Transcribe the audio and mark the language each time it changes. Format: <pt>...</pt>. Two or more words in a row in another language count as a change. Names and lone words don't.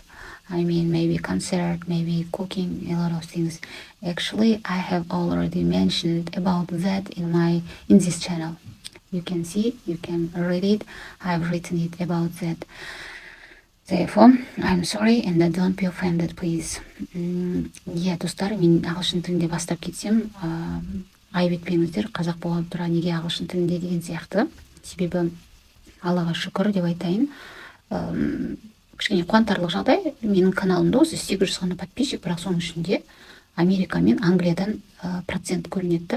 <en>I mean, maybe concert, maybe cooking, a lot of things. Actually, I have already mentioned about that in this channel. You can see, you can read it. I've written it about that. Therefore, I'm sorry and don't be offended, please.</en> <kk>Иә, достар, мен ағылшын тілінде бастап кетсем, айып етпеңіздер, қазақ бола тұра неге ағылшын тілінде деген сияқты. Себебі Аллаға шүкір деп айтайын. Кішкене қуантарлық жағдай, менің каналымда осы 800 ғана подписчик, бірақ соның ішінде Америка мен Англиядан процент көрінеді.</kk>